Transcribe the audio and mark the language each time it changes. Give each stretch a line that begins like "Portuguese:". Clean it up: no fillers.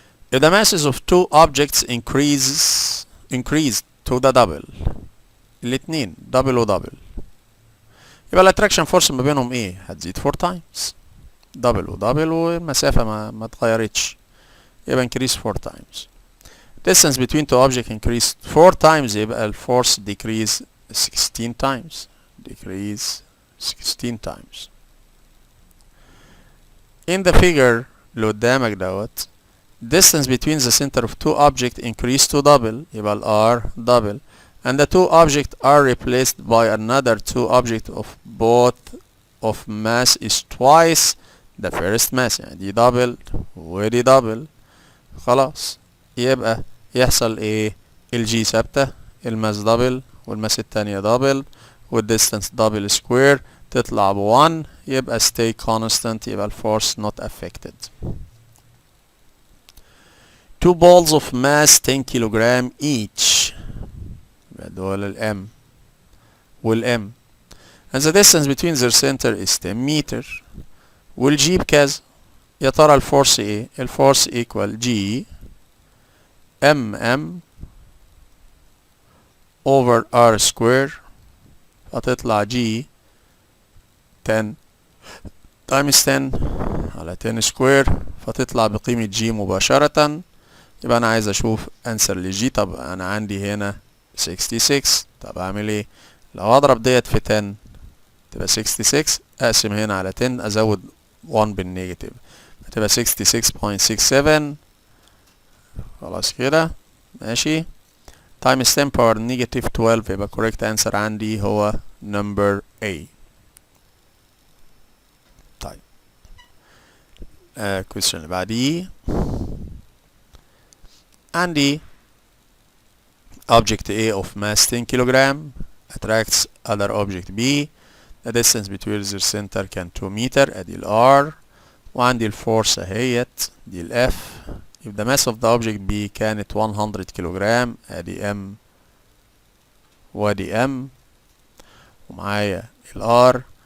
English: If the masses of two objects increase to the double،
Arabic: الاتنين دبل ودبل، يبقى الاتراكشن فورس ما بينهم ايه؟ هتزيد 4 تايمز. دبل ودبل والمسافة ما اتغيرتش، يبقى
English: increase 4 times. Distance between two objects increased 4 times، يبقى الفورس decrease 16 times. decrease 16 times. In the figure
Arabic: اللي قدامك دوت
English: distance between the center of two objects increased to double، يبقى ال R double. And the two objects are replaced by another two objects of both of mass is twice the first mass.
Arabic: يعني دي double ودي double. خلاص، يبقى يحصل ايه؟ الجي ثابتة، الماس دبل والماس التانية دبل والديستانس دبل سكوير، تطلع ب1، يبقى
English: stay constant،
Arabic: يبقى الفورس
English: not affected. Two balls of mass 10 kilogram each،
Arabic: يبقى دول الام والام.
English: And the distance between their center is 10 meter.
Arabic: والجي بكذا. يا ترى الفورس ايه؟ الفورس equal جي ام ام over r square، هتطلع جي 10 times 10 على 10 square، فتطلع بقيمة جي مباشرة. يبقى انا عايز اشوف انسر للجي. طب انا عندي هنا 66. طب اعمل ايه؟ لو اضرب ديت في 10 تبقى 66، اقسم هنا على 10 ازود 1 بالنيجاتيف هتبقى 66.67. خلاص كده ماشي.
English: times 10 power negative 12، يبقى correct answer
Arabic: عندي هو
English: number A.
Arabic: طيب question اللي بعديه
English: عندي object A of mass 10 kilogram attracts other object B. The distance between their center كان 2 meter
Arabic: ادي ال R. وعندي الفورس اهيت دي ال F.
English: if the mass of the object B
Arabic: كانت 100 كيلوغرام ادي M وادي M ومعايا ال R.